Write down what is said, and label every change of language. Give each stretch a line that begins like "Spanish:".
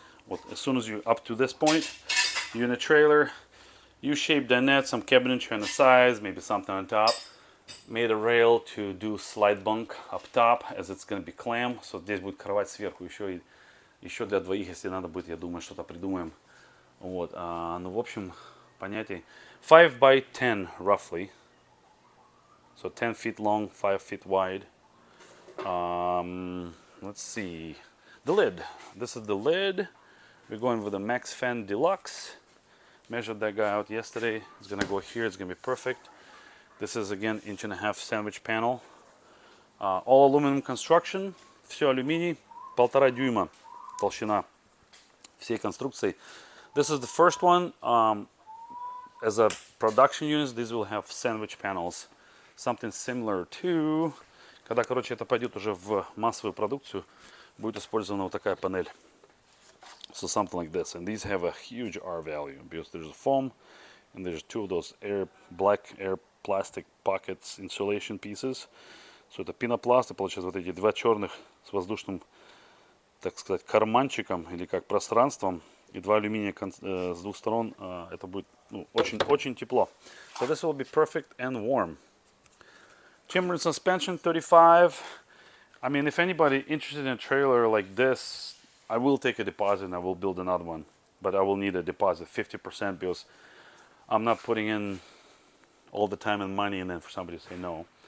English: Вот, as soon as you up to this point, you're in a trailer. U-shaped dinette, some cabinetry on the sides, maybe something on top. Made a rail to do slide bunk up top, as it's going to be clam.
Russian: So здесь будет кровать сверху еще для двоих, если надо будет, я думаю, что-то придумаем. Вот, ну, в общем, понятие.
English: 5 by 10, roughly. So 10 feet long, 5 feet wide. Let's see. The lid. This is the lid. We're going with the Max Fan Deluxe. Measured that guy out yesterday. It's gonna go here. It's gonna be perfect. This is again 1.5 inch sandwich panel. All aluminum construction.
Russian: Все алюминий. 1,5 дюйма толщина всей конструкции.
English: This is the first one. As a production unit, these will have sandwich panels. Something similar to...
Russian: Когда, короче, это пойдет уже в массовую продукцию, будет использована вот такая панель.
English: So something like this. And these have a huge R value because there's a foam and there's two of those black air plastic pockets insulation pieces.
Russian: So это пенопласт, и получается вот эти два черных с воздушным, так сказать, карманчиком или как пространством и два алюминия с двух сторон. Это будет очень тепло.
English: So this will be perfect and warm. Chamber and suspension 35. I mean, if anybody interested in a trailer like this, I will take a deposit and I will build another one. But I will need a deposit, 50%, because I'm not putting in all the time and money and then for somebody to say no.